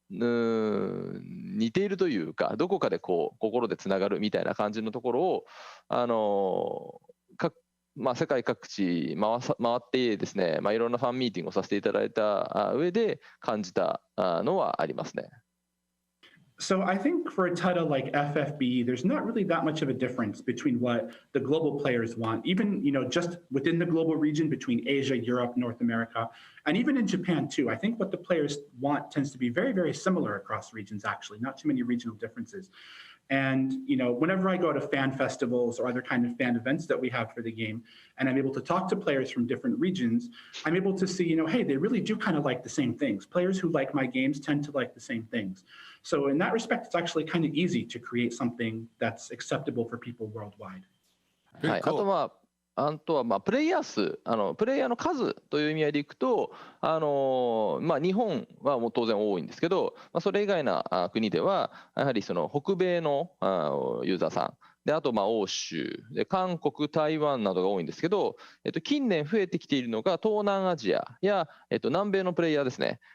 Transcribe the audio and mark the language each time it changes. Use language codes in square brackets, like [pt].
[ja] 似ているというか、どこかでこう心でつながるみたいな感じのところを、世界各地回ってですね、いろんなファンミーティングをさせていただいた上で感じたのはありますね。 [en] So I think for a title like FFB, there's not really that much of a difference between what the global players want, even just within the global region between Asia, Europe, North America, and even in Japan too. I think what the players want tends to be very, very similar across regions, actually, not too many regional differences. And whenever I go to fan festivals or other kind of fan events that we have for the game, and I'm able to talk to players from different regions, I'm able to see, hey, they really do kind of like the same things. Players who like my games tend to like the same things. So in that respect, it's actually kind of easy to create something that's acceptable for people worldwide. [ja] はい、あとはプレイヤー数、プレイヤーの数という意味合いでいくと、日本はもう当然多いんですけど、それ以外の国ではやはりその北米のユーザーさんで、あと欧州で、韓国、台湾などが多いんですけど、近年増えてきているのが東南アジアや、南米のプレイヤーですね。